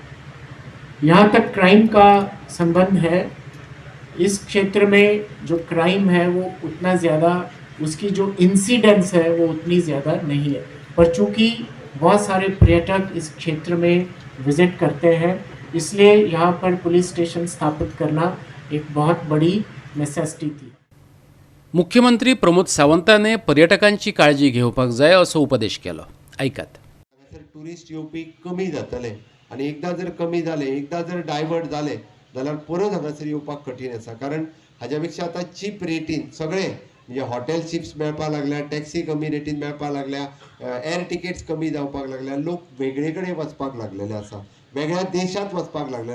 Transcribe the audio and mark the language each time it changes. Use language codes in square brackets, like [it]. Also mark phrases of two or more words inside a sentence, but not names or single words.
[hi] यहाँ तक क्राइम का संबंध है, इस क्षेत्र में जो क्राइम है वो उतना ज़्यादा, उसकी जो इंसिडेंस है वो उतनी ज़्यादा नहीं है. पर चूँकि बहुत सारे पर्यटक इस क्षेत्र में विज़िट करते हैं, इसलिए यहाँ पर पुलिस स्टेशन स्थापित करना एक बहुत बड़ी नेसेसिटी थी. [kok] मुख्यमंत्री प्रमोद सावंताने पर्यटकांची काळजी घेवपाक जाय असो उपदेश केलो. ऐकात. टुरिस्ट येवपी कमी जातले आनी एकदां जर कमी जाले, एकदां जर डायवर्ट जाले जाल्यार परत हांगासर येवपाक कठीण आसा. कारण हाज्या पेक्षा आतां चीप रेटीन सगळे म्हणजे [en] hotel chips [kok] मेळपाक लागल्या, टॅक्सी कमी रेटीन मेळपाक लागल्या, [en] air tickets [kok] कमी जावपाक लागल्या, लोक वेगळे कडेन वचपाक लागलेले आसा, वेगळ्या देशांत वचपाक लागले.